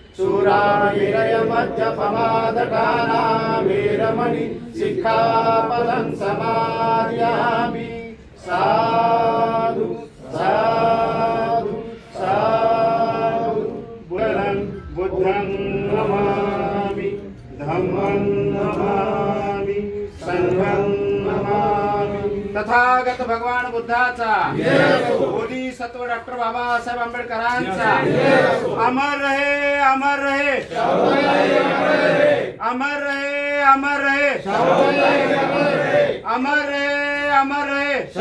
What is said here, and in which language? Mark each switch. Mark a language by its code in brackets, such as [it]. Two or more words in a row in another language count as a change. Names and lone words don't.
[pi] चूरामेरयमद्यपमादटाना वेरमणि सिक्खापदं समादयामि साधु साधु साधु बुद्धं नमामि धम्मं नमामि संघं नमामि [mr] तथागत भगवान बुद्धाचा बोधिसत्व डॉक्टर बाबासाहेब आंबेडकरांचा [hi] अमर रहे अमर रहे अमर रहे अमर रहे अमर रहे अमर रहे